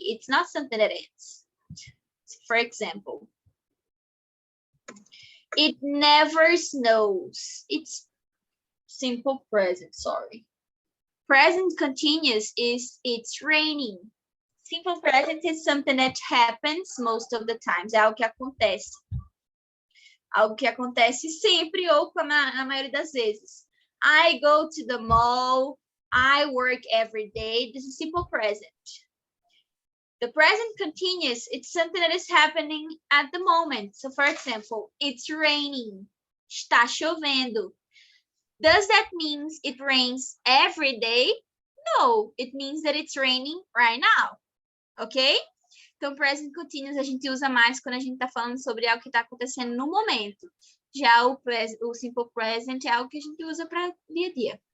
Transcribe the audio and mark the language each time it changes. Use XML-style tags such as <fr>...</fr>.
<en>It's not something that it's. For example, it never snows. It's simple present, sorry. Present continuous is it's raining. Simple present is something that happens most of the times.</en> <pt>É algo que acontece. Algo que acontece sempre ou na maioria das vezes.</pt> <en>I go to the mall. I work every day. This is simple present. The present continuous, it's something that is happening at the moment. So for example, it's raining.</en> <pt>Está chovendo.</pt> <en>Does that mean it rains every day? No, it means that it's raining right now. Ok?</en> <pt>Então, present continuous a gente usa mais quando a gente está falando sobre algo que está acontecendo no momento. Já o simple present é algo que a gente usa para dia a dia.</pt>